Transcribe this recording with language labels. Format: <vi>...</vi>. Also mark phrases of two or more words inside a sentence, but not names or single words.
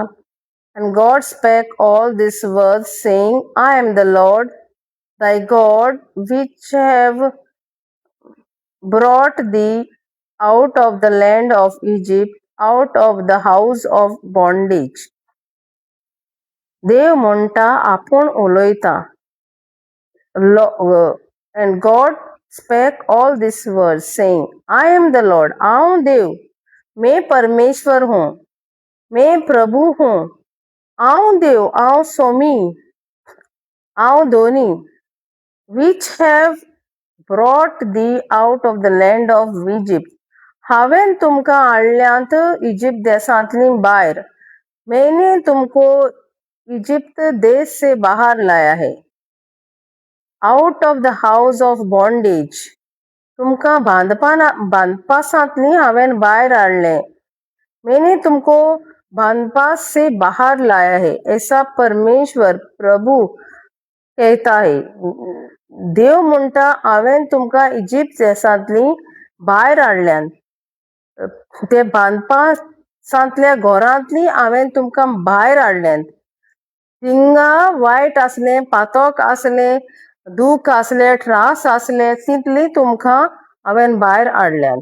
<en>And God spake all these words, saying, I am the Lord thy God, which have brought thee out of the land of Egypt, out of the house of bondage.</en> <kok>देव म्हणटा, आपूण उलयता.</kok> <en>And God spake all these words, saying, I am the Lord,</en> <kok>हांव देव,</kok> <hi>मैं परमेश्वर हूँ, मैं प्रभु हूँ,</hi> <kok>हांव देव, हांव स्वामी, हांव दोनी,</kok> <en>which have brought thee out of the land of Egypt.</en> <kok>हांवें तुमकां हाडल्यांत इजिप्त देशांतली भायर.</kok> <hi>मैंने तुमको इजिप्त देश से बाहर लाया है.</hi> <en>out of the house of bondage,</en> <kok>तुमकां बांदपासांतली हांवें भायर हाडलें.</kok> <hi>मैंने तुमको बांदपास से बाहर लाया है, ऐसा परमेश्वर प्रभु कहता है. देव म्हणटा, हांवें तुमकां इजिप्त देशांतली भायर हाडल्यान, ते बांदपासांतल्या घरांतली हांवें तुमकां भायर हाडल्यान. थिंगा वायट आसलें, पातोक आसलें, दूख आसलें, त्रास आसले, तितली तुमकां हांवें भायर हाडल्यान.</hi>